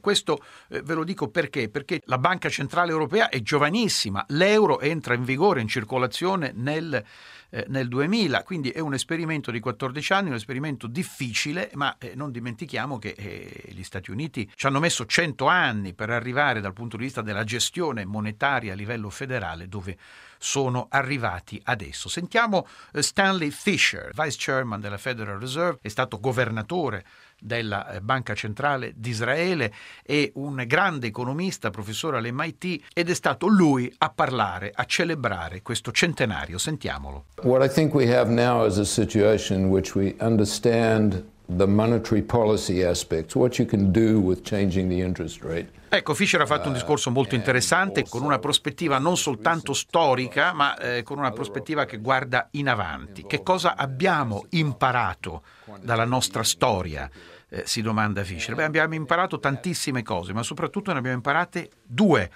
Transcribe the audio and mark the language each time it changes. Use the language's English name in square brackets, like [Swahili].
[Italian] Questo ve lo dico perché la Banca Centrale Europea è giovanissima, l'euro entra in vigore, in circolazione nel 2000, quindi è un esperimento di 14 anni, un esperimento difficile, ma non dimentichiamo che gli Stati Uniti ci hanno messo 100 anni per arrivare dal punto di vista della gestione monetaria a livello federale dove sono arrivati adesso. Sentiamo Stanley Fisher, Vice Chairman della Federal Reserve, è stato governatore della Banca Centrale d'Israele, è un grande economista, professore all'MIT, ed è stato lui a parlare, a celebrare questo centenario. Sentiamolo. [English] What I think we have now is a situation in which we understand the monetary policy aspects, what you can do with changing the interest rate. [Italian] Ecco, Fisher ha fatto un discorso molto interessante, con una prospettiva non soltanto storica, ma con una prospettiva che guarda in avanti. Che cosa abbiamo imparato dalla nostra storia? Si domanda Fisher. Beh, abbiamo imparato tantissime cose, ma soprattutto ne abbiamo imparate due.